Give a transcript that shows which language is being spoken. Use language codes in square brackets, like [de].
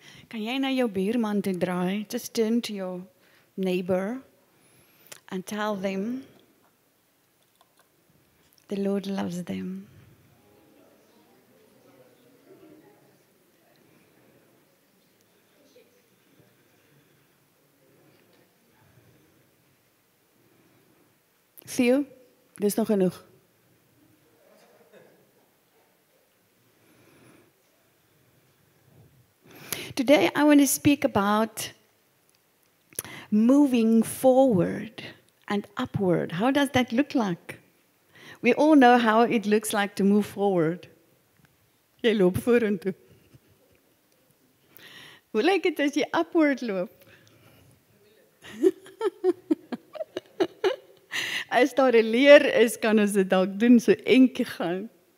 [af] Kan jy na jou buurman toe draai? [en] Just turn to your neighbor and tell them the Lord loves them. [af] Theo, dis nog genoeg. [en] Today I want to speak about moving forward and upward. How does that look like? We all know how it looks like to move forward. [af] Jy loop vorentoe. Hoe lyk dit as jy upward loop? As daar 'n leer is, kan ons dit dalk doen so entjie gaan.